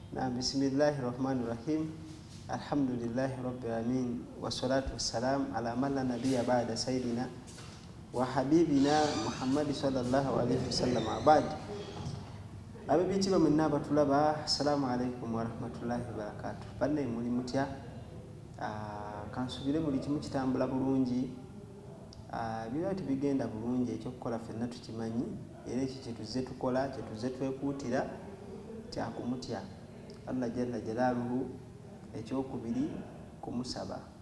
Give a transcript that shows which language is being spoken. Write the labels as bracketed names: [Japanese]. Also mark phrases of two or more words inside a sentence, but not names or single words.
[Arabic] نعم، بسم الله الرحمن الرحيم. الحمد لله رب العالمين والصلاة والسلام على من لا نبي بعده سيدنا وحبيبنا محمد صلى الله عليه وسلم. [Ganda] Abad abibiti bamwenna batulaba, [Arabic] السلام عليكم ورحمة الله وبركاته. [Ganda] Banne muli mutya? Kansubire buli kimu kitambula bulungi. Biba tibigenda bulungi, ekyokukola ffenna tukimanyi era ekyo kyetuze tukola, kyetuze twekuutira kyakumutya Allah [Arabic] جل جلاله. [Ganda] Ekyokubiri kumusaba.